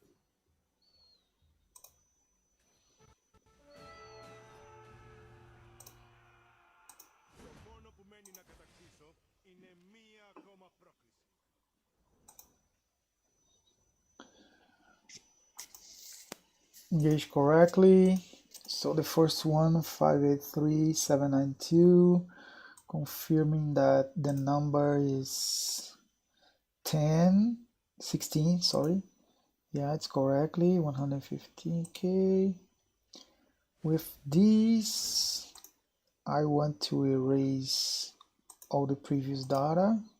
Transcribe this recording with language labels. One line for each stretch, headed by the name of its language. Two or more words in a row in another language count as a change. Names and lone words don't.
Greek: Το μόνο που μένει να κατακτήσω είναι μία ακόμα πρόκληση.
English: Engage correctly. So the first one, 583,792, confirming that the number is 16, sorry. Yeah, it's correctly 115K. With this, I want to erase all the previous data.